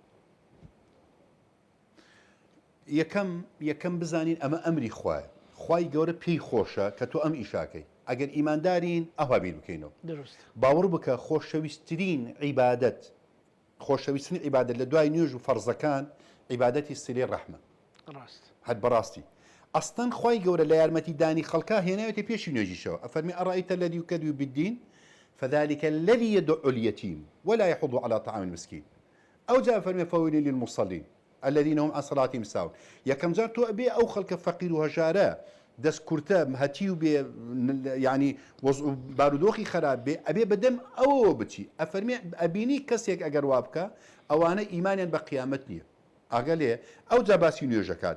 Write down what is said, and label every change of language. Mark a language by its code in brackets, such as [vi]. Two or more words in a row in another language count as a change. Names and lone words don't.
[ckb] یەکەم بزانین ئەمە ئەمری خوایە خوای گەورە پێی خۆشە کە تۆ ئەم ئیشاکەی ئەگەر ئیماندارین ئەوها بیر بکەینەوە باوەڕ بکە خۆشەویستترین عیبادەت خۆشەویستترین عیبادەت لە دوای نوێژ و فەرزەکان عیبادەتی سلێ ڕەحمە هەر بەڕاستی ئەستان خوای گەورە لە یارمەتی دانی خەڵکا هێناوێتە پێشی نوێژیشەوە ئەفەرمی [ar] ئەڕایتە الذی یکذب بالدین فذلك الذي يدعو اليتيم ولا يحض على طعام المسكين [ckb] أو جاء فرمي [ar] فويل للمصلين الذين هم عن صلاتهم ساهون [ckb] یەکەم جار تۆ ئەبێ ئەو خەڵکە فەقیر و هەژارە دەست کورتە هەتی و بێ ینی بارودۆخی خراپ بێ ئەبێ بەدەم ئەوەوە بچی ئەفەرمێ ئەبینی کەسێک ئەگەر وا بکە ئەوانە ئیمانیان بە قیامەت نییە ئاگە لێ ئەو جا باسی نوێژەکات